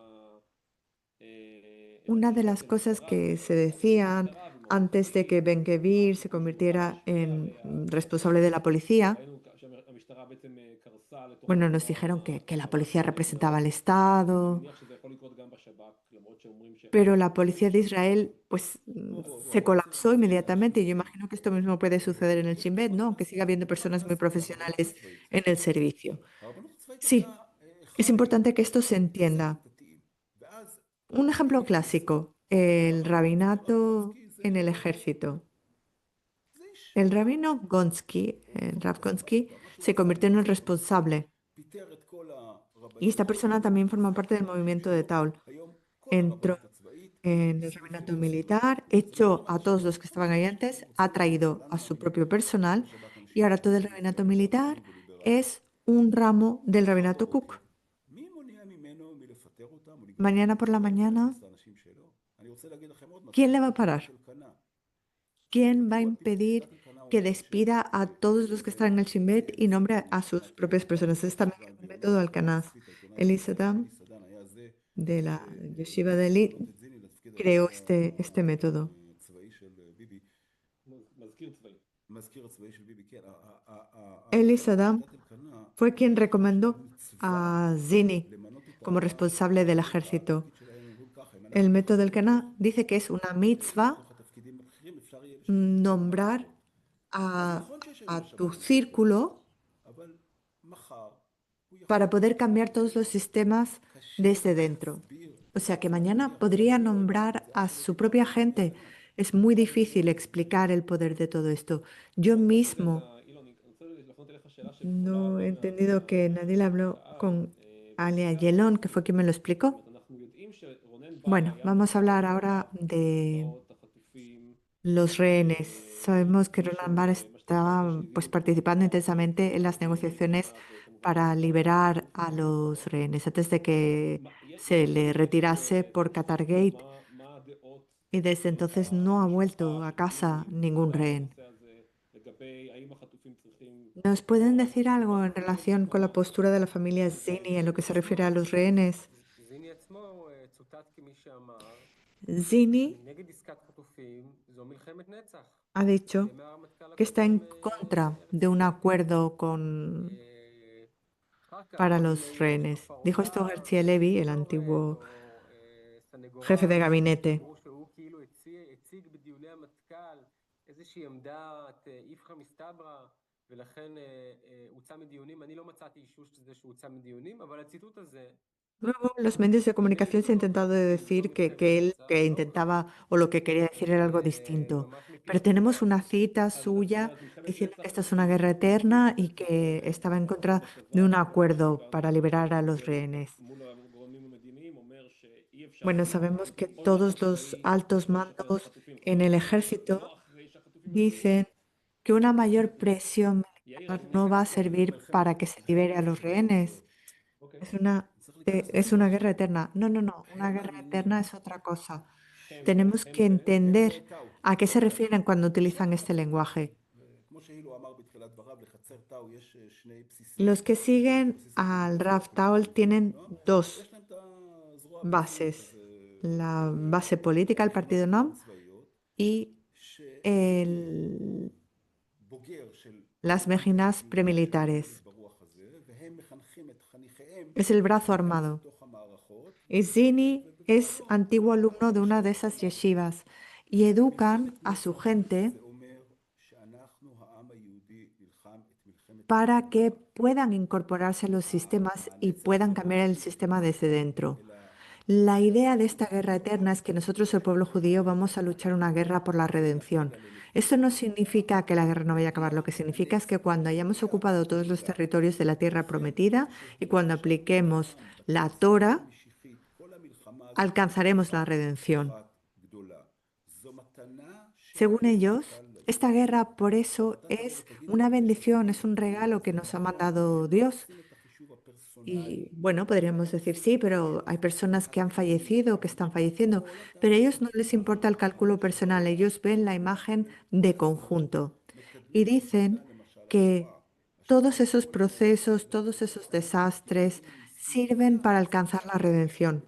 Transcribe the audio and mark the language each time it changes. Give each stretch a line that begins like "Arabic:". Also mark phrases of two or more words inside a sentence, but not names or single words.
Spanish: Una de las cosas que se decían antes de que Ben-Gvir se convirtiera en responsable de la policía, bueno, nos dijeron que la policía representaba al Estado, pero la policía de Israel pues se colapsó inmediatamente y yo imagino que esto mismo puede suceder en el Shin Bet, ¿no? Aunque siga habiendo personas muy profesionales en el servicio. Sí, es importante que esto se entienda. Un ejemplo clásico, el rabinato en el ejército.
Hebrew: זה איש
Spanish: El rabino Gonsky, Rav Gonsky, se convirtió en el responsable.
Hebrew: פיטר את כל
Spanish: Y esta
Hebrew: הרבנים
Spanish: persona también forma parte del movimiento de Taul.
Hebrew: היום כל
Spanish: Entró
Hebrew: הרבנות הצבאית
Spanish: en el rabinato militar, echó a todos los que estaban ahí antes, ha traído a su propio personal y ahora todo el rabinato militar es un ramo del rabinato Cook.
Hebrew: מי מונע ממנו מלפטר אותם או לגרום
Spanish: Mañana por la mañana,
Hebrew: להכניס לאנשים שלו? אני רוצה להגיד לכם עוד משהו.
Spanish: ¿quién le va a parar?
Hebrew: של קנה.
Spanish: ¿Quién va a impedir que despida a todos los que están en el Shin Bet y nombre a sus propias personas? Es también un método Alcanaz. Eli Saddam,
Hebrew: סדן היה זה
Spanish: de la Yeshiva de Eli,
Hebrew: למנות את זיני לתפקיד
Spanish: creó
Hebrew: היועץ
Spanish: este método.
Hebrew: הצבאי של ביבי, מזכיר צבאי. מזכיר הצבאי של ביבי, כן.
Spanish: Eli Saddam
Hebrew: שיטת אלקנה
Spanish: fue quien recomendó
Hebrew: מצווה
Spanish: a Zini
Hebrew: למנות את
Spanish: como responsable del ejército.
Hebrew: התפקיד שלהם, אומרים ככה, אם
Spanish: El método del Caná dice que es una mitzvah
Hebrew: בתוך התפקידים הבכירים אפשר יהיה
Spanish: nombrar a tu círculo
Hebrew: אבל מחר הוא יכול
Spanish: para poder cambiar todos los sistemas desde dentro.
Hebrew: להסביר
Spanish: O sea que mañana podría nombrar a su propia gente. Es muy difícil explicar el poder de todo esto. Yo mismo
Hebrew: אילון, אני רוצה להפנות אליך שאלה
Spanish: no he entendido que Nadil habló con Alia Yelon, que fue quien me lo explicó.
Hebrew: אנחנו יודעים שרונן בר
Spanish: Bueno,
Hebrew: היה
Spanish: vamos a hablar ahora de
Hebrew: החטופים,
Spanish: los rehenes. Sabemos que Roland Barr estaba pues, participando intensamente en las negociaciones para liberar a los rehenes antes de que se le retirase por Qatargate
Hebrew: מה הדעות
Spanish: y desde entonces no ha vuelto a casa ningún rehén.
Hebrew: בנושא הזה, לגבי האם החטופים צריכים
Spanish: ¿Nos pueden decir algo en relación con la postura de la familia Zini en lo que se refiere a los rehenes?
Hebrew: זיני עצמו צוטט כמי שאמר,
Spanish: Zini
Hebrew: נגד עסקת חטופים זו מלחמת נצח.
Spanish: ha dicho
Hebrew: ימי הרמטכ"ל
Spanish: que está en
Hebrew: הקודם,
Spanish: contra de un acuerdo
Hebrew: אחר כך,
Spanish: para
Hebrew: עם
Spanish: los
Hebrew: יוסף
Spanish: rehenes. Dijo esto
Hebrew: פרבר,
Spanish: García Levy, el antiguo jefe de gabinete.
Hebrew: אמרו שהוא כאילו הציג בדיוני המטכ"ל איזושהי עמדת
Aramaic: איפכא מסתברא,
Hebrew: ולכן הוצא מדיונים. אני לא מצאתי אישוש לזה שהוא הוצא מדיונים, אבל הציטוט הזה
Spanish: Luego, los medios de comunicación se han intentado decir que él que intentaba o lo que quería decir era algo distinto. Pero tenemos una cita suya diciendo que esta es una guerra eterna y que estaba en contra de un acuerdo para liberar a los rehenes.
Hebrew: מול הגורמים המדיניים אומר שאי אפשר
Spanish: Bueno, sabemos que todos los altos mandos en el ejército
Hebrew: לא אחרי שהחטופים
Spanish: dicen que una mayor presión militar no va a servir para que se libere a los rehenes. Es una guerra eterna. No, no, no. Una guerra eterna es otra cosa. Tenemos que entender a qué se refieren cuando utilizan este lenguaje.
Hebrew: כמו שהילו אמר בתחילת דבריו, לחצר תאו יש שני בסיסים.
Spanish: Los que siguen al Rav Taul tienen dos
Hebrew: יש להם את הזרוע
Spanish: bases. La base política, el partido NOM,
Hebrew: הצבאיות,
Spanish: y
Hebrew: בוגר של
Spanish: las mejinas premilitares.
Hebrew: ברוח הזה, והם מחנכים את חניכיהם
Spanish: Es el brazo armado.
Hebrew: בתוך המערכות,
Spanish: Y Zini es antiguo alumno de una de esas yeshivas y educan a su gente
Hebrew: זה אומר שאנחנו, העם היהודי, נלחם את מלחמת
Spanish: para que puedan incorporarse a los sistemas y puedan cambiar el sistema desde dentro. La idea de esta guerra eterna es que nosotros, el pueblo judío, vamos a luchar una guerra por la redención. Esto no significa que la guerra no vaya a acabar, lo que significa es que cuando hayamos ocupado todos los territorios de la tierra prometida y cuando apliquemos la Torah,
Hebrew: משיחית. כל המלחמה הזאת
Spanish: alcanzaremos la redención.
Hebrew: גדולה. זו מתנה
Spanish: Según ellos, esta guerra por eso es una bendición, es un regalo que nos ha mandado Dios.
Hebrew: שעושים את החישוב הפרסונלי.
Spanish: Y bueno, podríamos decir sí, pero hay personas que han fallecido, que están falleciendo, pero a ellos no les importa el cálculo personal, ellos ven la imagen de conjunto y dicen que todos esos procesos, todos esos desastres sirven para alcanzar la redención.